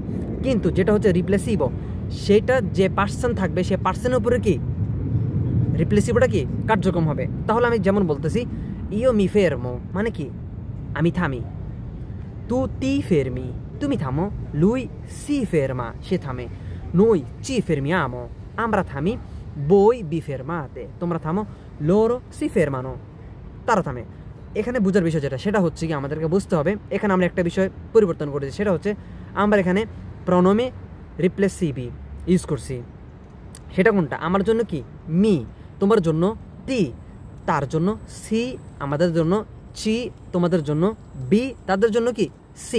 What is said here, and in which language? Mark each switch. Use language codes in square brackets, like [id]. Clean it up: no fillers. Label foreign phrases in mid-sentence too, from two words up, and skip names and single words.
[bn] কিন্তু যেটা হচ্ছে রিপ্লেসিভ সেটা যে পার্সন থাকবে সে পার্সনের উপরে কি রিপ্লেসিভটা কি কার্যক্রম হবে। তাহলে আমি যেমন বলতেছি [it] io mi fermo [bn] মানে কি আমি থামি, [it] tu ti fermi [bn] তুমি থামো, [it] lui si ferma [bn] সে থামে, [it] noi ci fermiamo [bn] আমরা থামি, [it] voi vi fermate [bn] তোমরা থামো, [it] loro si fermano [bn] তারা থামে। এখানে বুঝার বিষয় যেটা সেটা হচ্ছে কি আমাদেরকে বুঝতে হবে, এখানে আমরা একটা বিষয় পরিবর্তন করেছি, সেটা হচ্ছে আমরা এখানে [it] pronomi riflessivi [bn] ইউজ করছি। সেটা কোনটা, আমার জন্য কি মি, তোমার জন্য তি, তার জন্য সি, আমাদের জন্য চি, তোমাদের জন্য বি, তাদের জন্য কি সি।